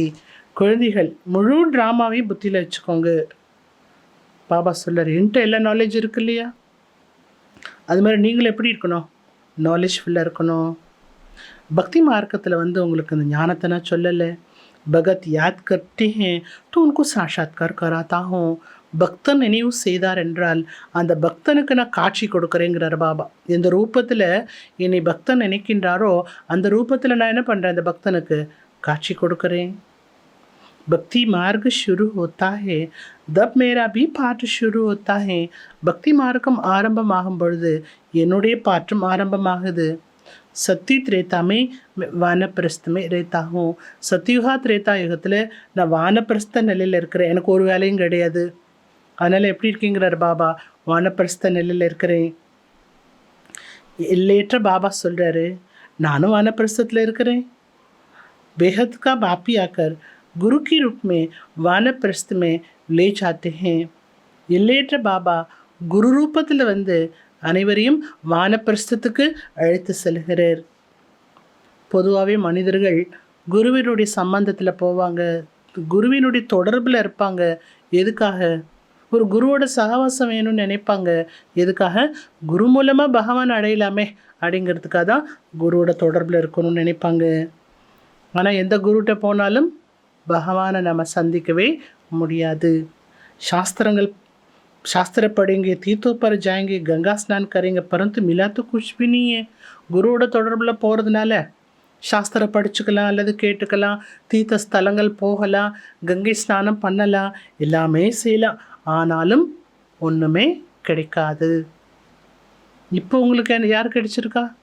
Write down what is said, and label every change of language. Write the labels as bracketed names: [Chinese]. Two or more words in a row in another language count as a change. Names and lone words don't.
[Tamil] குழந்தைகள் முழு ட்ராமாவையும் புத்தியில் வச்சுக்கோங்க. பாபா சொல்கிறார், என்கிட்ட எல்லா நாலேஜ் இருக்கு இல்லையா? அது மாதிரி நீங்களும் எப்படி இருக்கணும்? நாலேஜ் ஃபுல்லாக இருக்கணும். பக்தி மார்க்கத்தில் உங்களுக்கு இந்த ஞானத்தை நான் சொல்லலை. [Hindi] भगत याद करते हैं तो उनको साक्षात्कार कराता हूँ. [Tamil] பக்தன் நினைவு செய்தார் என்றால் அந்த பக்தனுக்கு நான் காட்சி கொடுக்குறேங்கிறார் பாபா. எந்த ரூபத்தில் என்னை பக்தன் நினைக்கின்றாரோ அந்த ரூபத்தில் நான் என்ன பண்ணுறேன்? அந்த பக்தனுக்கு காட்சி கொடுக்குறேன். [Hindi] भक्ति मार्ग शुरू होता है तब मेरा भी पाठ शुरू होता है. [Tamil] பக்தி மார்க்கம் ஆரம்பமாகும் பொழுது என்னுடைய பாற்றும் ஆரம்பமாகுது. சத்தி திரேதாமே வானப்பிரஸ்தமே ரேத்தாகும். சத்தியுகா திரேதா யுகத்தில் நான் வானப்பிரஸ்த நிலையில் இருக்கிறேன். எனக்கு ஒரு வேலையும் கிடையாது. அதனால் எப்படி இருக்கீங்கிறார் பாபா? வானப்பிரஸ்த நிலையில் இருக்கிறேன். எல்லையற்ற பாபா சொல்கிறாரு, நானும் வானப்பிரஸ்தத்தில் இருக்கிறேன். [Hindi] बेहद का बापी आकर गुरु की रूप में वानप्रस्थ में ले जाते हैं. [Tamil] எல்லையற்ற பாபா குரு ரூபத்தில் அனைவரையும் வானப்பிரஸ்தத்துக்கு அழைத்து செல்கிறார். பொதுவாகவே மனிதர்கள் குருவினுடைய சம்பந்தத்தில் போவாங்க, குருவினுடைய தொடர்பில் இருப்பாங்க. எதுக்காக? ஒரு குருவோட சகவாசம் வேணும்னு நினைப்பாங்க. எதுக்காக? குரு மூலமாக பகவான் அடையலாமே அப்படிங்கிறதுக்காக தான் குருவோட தொடர்பில் இருக்கணும்னு நினைப்பாங்க. ஆனால் எந்த குருகிட்ட போனாலும் பகவானை நம்ம சந்திக்கவே முடியாது. [Hindi] शास्त्र पढ़ेंगे, तीर्थों पर जाएंगे, गंगा स्नान करेंगे, परंतु मिला तो कुछ भी नहीं है. [Tamil] குருவோட தொடர்பில் போகிறதுனால சாஸ்திரம் படிச்சுக்கலாம், அல்லது கேட்டுக்கலாம், தீர்த்த ஸ்தலங்கள் போகலாம், கங்கை ஸ்நானம் பண்ணலாம், எல்லாமே செய்யலாம். ஆனாலும் ஒன்றுமே கிடைக்காது. இப்போ உங்களுக்கு யார் கிடைச்சிருக்கா?